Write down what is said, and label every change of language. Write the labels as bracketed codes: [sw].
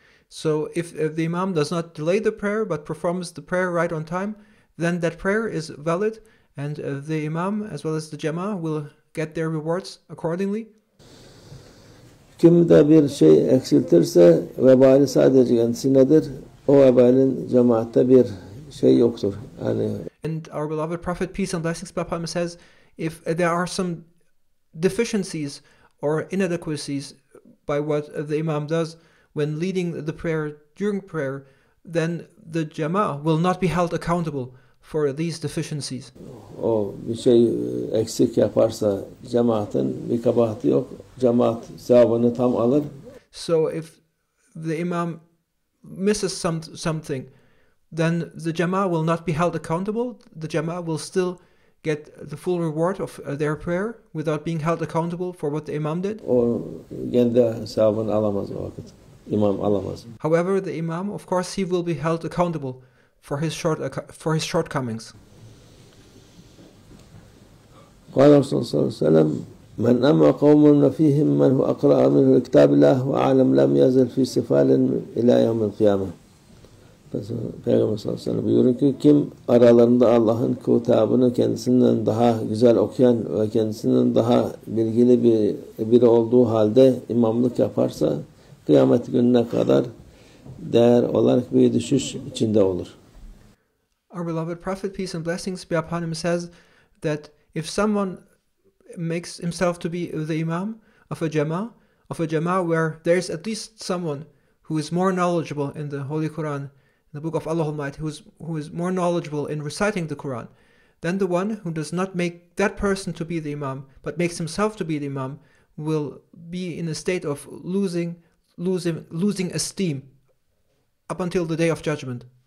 [en] So if the imam does not delay the prayer but performs the prayer right on time, then that prayer is valid, and the imam as well as the jama'ah will get their rewards accordingly. [tr] Kim de bir şey eksiltirse vebali sadece kendisinedir. O vebalin cemaatte bir şey yoktur. Yani [en] And our beloved Prophet, peace and blessings be upon him, says if there are some deficiencies or inadequacies by what the imam does when leading the prayer during prayer, then the jama'ah will not be held accountable for these deficiencies. [tr] O bir şey eksik yaparsa cemaatin bir kabahati yok. Cemaat sevabını tam alır. [en] So if the imam misses something, then the jama'ah will not be held accountable. The jama'ah will still get the full reward of their prayer without being held accountable for what the imam did. [tr] O kendi sevabını alamaz o vakit. İmam alamaz. [en] However, the imam, of course, he will be held accountable for his shortcomings. [ar] قال رسول الله صلى الله عليه وسلم من أما قوم فيهم من هو أقرأ منه كتاب الله وأعلم لم يزل في سفال إلى يوم القيامة. [tr] Peygamber sallallahu aleyhi ve sellem buyuruyor ki kim aralarında Allah'ın kitabını kendisinden daha güzel okuyan ve kendisinden daha bilgili biri olduğu halde imamlık yaparsa kıyamet gününe kadar değer olarak bir düşüş içinde olur. [en] Our beloved Prophet, peace and blessings be upon him, says that if someone makes himself to be the imam of a jama'ah where there is at least someone who is more knowledgeable in the Holy Quran, in the Book of Allah Almighty, who is more knowledgeable in reciting the Quran, then the one who does not make that person to be the imam, but makes himself to be the imam, will be in a state of losing esteem up until the day of judgment.